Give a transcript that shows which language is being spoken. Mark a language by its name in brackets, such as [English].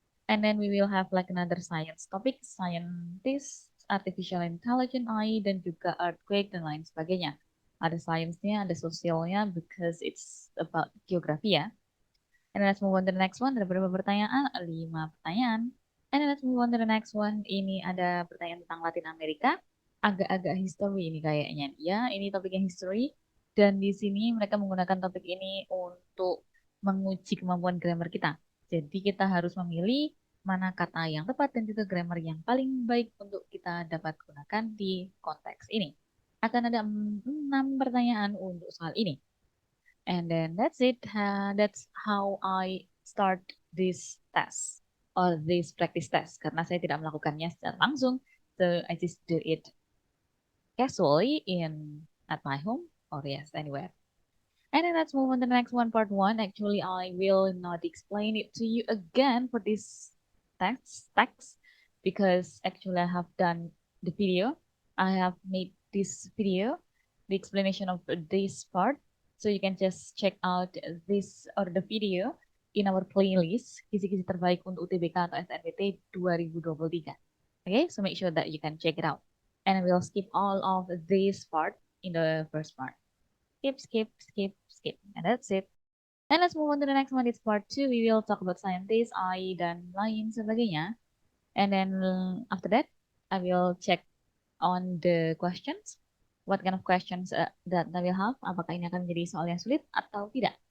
[English] And then we will have like another science topic, scientist, artificial intelligence AI, [Indonesian] dan juga [English] earthquake [Indonesian] dan lain sebagainya. Ada science-nya, ada sosialnya, [English] because it's about [Indonesian] geografi ya. [English] And then let's move on to the next one. [Indonesian] Ada berapa pertanyaan? 5 pertanyaan. [English] And then let's move on to the next one. [Indonesian] Ini ada pertanyaan tentang Latin Amerika. Agak-agak history ini kayaknya. Ya, ini topiknya history. Dan di sini mereka menggunakan topik ini untuk menguji kemampuan grammar kita. Jadi kita harus memilih mana kata yang tepat dan juga grammar yang paling baik untuk kita dapat gunakan di konteks ini. Akan ada 6 pertanyaan untuk soal ini. [English] And then that's it. That's how I start this test or this practice test. [Indonesian] Karena saya tidak melakukannya secara langsung, [English] so I just do it casually at my home or yes, anywhere. And then let's move on to the next one, part one. Actually, I will not explain it to you again for this text because actually I have done the video. I have made this video, the explanation of this part. So you can just check out this or the video in our playlist Kisi-kisi terbaik untuk UTBK atau SNBT 2023. Okay, so make sure that you can check it out. And I will skip all of this part in the first part. Skip. And that's it. And let's move on to the next one. It's part 2. We will talk about scientists, AI, [Indonesian] dan lain sebagainya. [English] And then after that, I will check on the questions. What kind of questions that I will have. [Indonesian] Apakah ini akan menjadi soal yang sulit atau tidak.